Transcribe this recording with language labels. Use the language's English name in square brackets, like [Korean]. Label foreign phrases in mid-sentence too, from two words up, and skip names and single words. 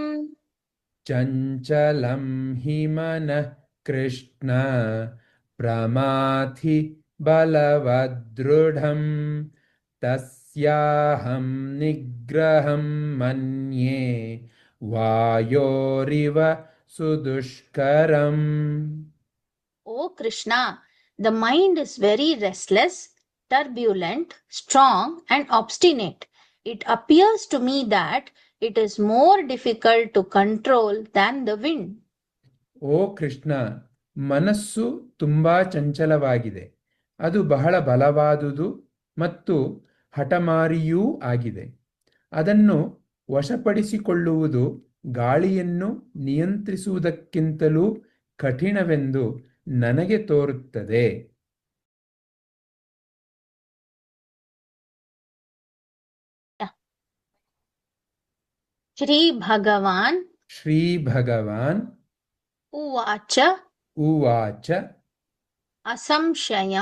[Sanskrit] चञ्चलं हि मनः कृष्ण प्रमाथि बलवदृढम् तस्याहं निग्रहं मन्ये वायोरिव सुदुष्करम् [English] O Krishna, the mind is very restless, turbulent, strong, and obstinate. It appears to me that it is more difficult to control than the wind. [Kannada] ಓ ಕೃಷ್ಣ, ಮನಸ್ಸು ತುಂಬಾ ಚಂಚಲವಾಗಿದೆ. ಅದು ಬಹಳ ಬಲವಾದುದು ಮತ್ತು ಹಠಮಾರಿಯೂ ಆಗಿದೆ. ಅದನ್ನು ವಶಪಡಿಸಿಕೊಳ್ಳುವುದು ಗಾಳಿಯನ್ನು ನಿಯಂತ್ರಿಸುವುದಕ್ಕಿಂತಲೂ ಕಠಿಣವೆಂದು ನನಗೆ ತೋರುತ್ತದೆ. [Sanskrit] श्रीभगवान् ಶ್ರೀಭಗವಾನ್ उवाच ಉವಾಚ असंशयं